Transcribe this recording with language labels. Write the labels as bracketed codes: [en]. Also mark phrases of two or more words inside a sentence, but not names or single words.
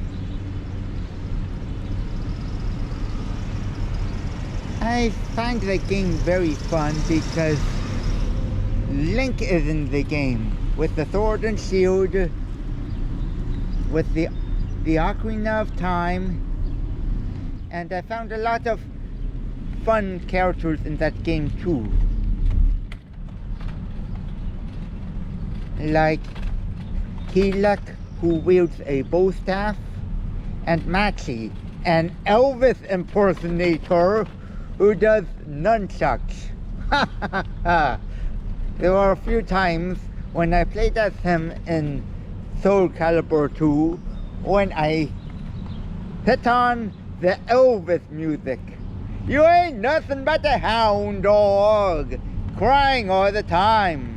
[en] I find the game very fun because Link is in the game with the sword and shield, with the Ocarina of Time, and I found a lot of fun characters in that game too. Like Keeluk, who wields a bow staff, and Maxi, an Elvis impersonator who does nunchucks. Ha ha ha! There were a few times when I played as him in Soul Calibur 2 when I hit on the Elvis music. You ain't nothing but a hound dog, crying all the time.